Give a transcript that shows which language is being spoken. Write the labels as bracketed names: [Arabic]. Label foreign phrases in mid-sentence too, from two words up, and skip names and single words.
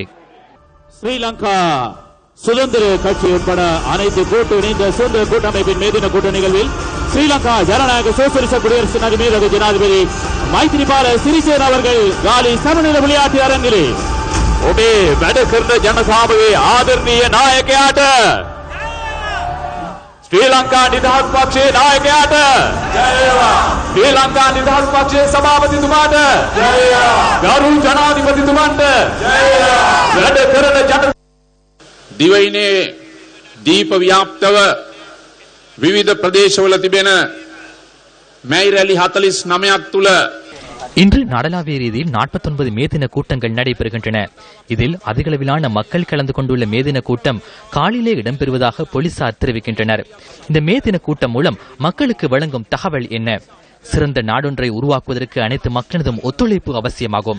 [Tamil] ஸ்ரீலங்கா சுதந்திர கட்சி உட்பட அனைத்து கூட்டு இணைந்த சுதந்திர கூட்டமைப்பின் மேதின கூட்ட நிகழ்வில் ஸ்ரீலங்கா ஜனநாயக சோசியலிச குடியரசு நாடு ஜனாதிபதி மைத்ரிபால சிறிசேன அவர்கள் காலி சமநல விளையாட்டு அரங்கிலே [Sinhala] ඔබේ වැඩ කරන ජනසභාවේ ආදරණීය නායකයාට ශ්‍රී ලංකා නිදහස් පක්ෂයේ නායකයාට ජය වේවා ශ්‍රී ලංකා නිදහස් පක්ෂයේ සභාපතිතුමාට ජය වේවා ගරු ජනාධිපතිතුමන්ට ජය වේවා වැඩ කරන ජන දිවයිනේ දීප ව්‍යාප්තව විවිධ ප්‍රදේශවල තිබෙන මැයි රැලි 49ක් තුල [Tamil] இன்று நாடளாவிய ரீதியில் 49 மேதின கூட்டங்கள் நடைபெறுகின்றன. இதில் அதிகளவிலான மக்கள் கலந்து கொண்டுள்ள மேதின கூட்டம் காலிலே இடம்பெறுவதாக போலீசார் தெரிவிக்கின்றனர். இந்த மேதின கூட்டம் மூலம் மக்களுக்கு வழங்கும் தகவல் என்ன? சிறந்த நாடொன்றை உருவாக்குவதற்கு அனைத்து மக்களதும் ஒத்துழைப்பு அவசியமாகும்.